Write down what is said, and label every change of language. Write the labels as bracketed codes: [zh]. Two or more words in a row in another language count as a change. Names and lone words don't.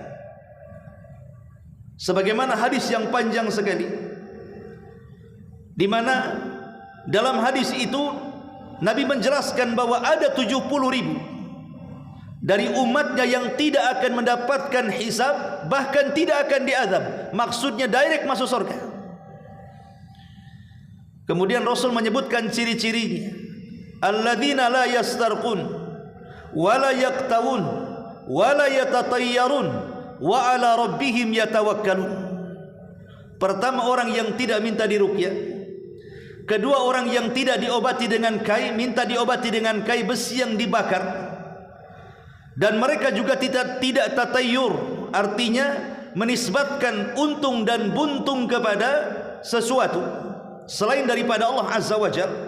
[id] Sebagaimana hadis yang panjang sekali, di mana dalam hadis itu Nabi menjelaskan bahwa ada 70.000 dari umatnya yang tidak akan mendapatkan hisab, bahkan tidak akan diazab. Maksudnya direct masuk surga. Kemudian Rasul menyebutkan ciri-cirinya. [ar] الذين لا يسترقون ولا يكتوون ولا يتطيرون وعلى ربهم يتوكلون. [id] Pertama, orang yang tidak minta diruqyah. Kedua, orang yang tidak diobati dengan kai, minta diobati dengan kai besi yang dibakar. Dan mereka juga tidak tatayyur, artinya menisbatkan untung dan buntung kepada sesuatu selain daripada Allah [ar] عز وجل.